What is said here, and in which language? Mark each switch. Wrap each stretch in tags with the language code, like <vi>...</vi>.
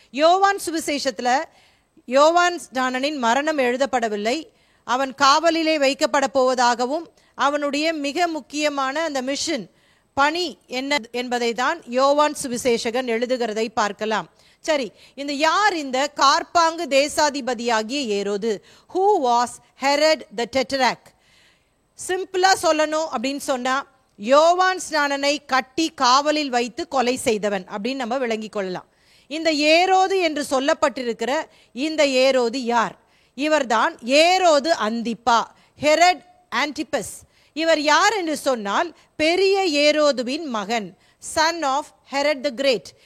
<ta>யோவான் சுவிசேஷத்துல யோவான் ஸ்நானனின் மரணம் எழுதப்படவில்லை. அவன் காவலிலே வைக்கப்பட போவதாகவும் அவனுடைய மிக முக்கியமான அந்த மிஷன் பணி என்ன என்பதை தான் யோவான் சுவிசேஷகன் எழுதுகிறதை பார்க்கலாம். சரி, இந்த யார் இந்த கார்பாங்கு தேசாதிபதியாகிய ஏரோது?</ta> <en>Who was Herod the Tetrarch?</en> <ta>சிம்பிளா சொல்லணும் அப்படின்னு சொன்னா, யோவான் ஸ்நானனை கட்டி காவலில் வைத்து கொலை செய்தவன் அப்படின்னு நம்ம விளங்கிக் கொள்ளலாம். இந்த ஏரோது என்று சொல்லப்பட்டிருக்கிற இந்த ஏரோது யார்? இவர்தான் ஏரோது அந்திப்பா, ஹெரட் ஆன்டிபஸ். இவர் யார் என்று சொன்னால் பெரிய ஏரோதுவின் மகன்,</ta> <en>Son of Herod the Great.</en>